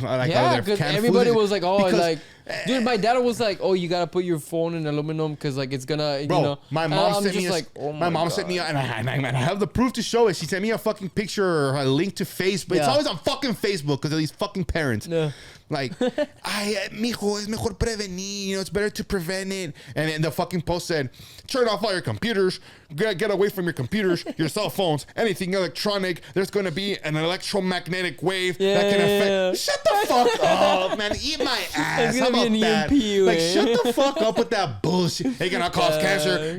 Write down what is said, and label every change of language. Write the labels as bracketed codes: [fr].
[en] Like, yeah, because everybody was like, dude, my dad was like, oh, you gotta put your phone in aluminum because like it's gonna, bro, you know. my mom sent me my mom sent me, and I have the proof to show it. She sent me a fucking picture or a link to Facebook. It's always on fucking Facebook because of these fucking parents. Yeah. [es] Like, mijo, es mejor prevenir. [en] You know, it's better to prevent it. And then the fucking post said, turn off all your computers. Get away from your computers, your cell phones, anything electronic. There's going to be an electromagnetic wave that can affect. Shut the fuck up, man. Eat my ass. How about that? EMP, like, shut the fuck up with that bullshit. It's going to cause cancer.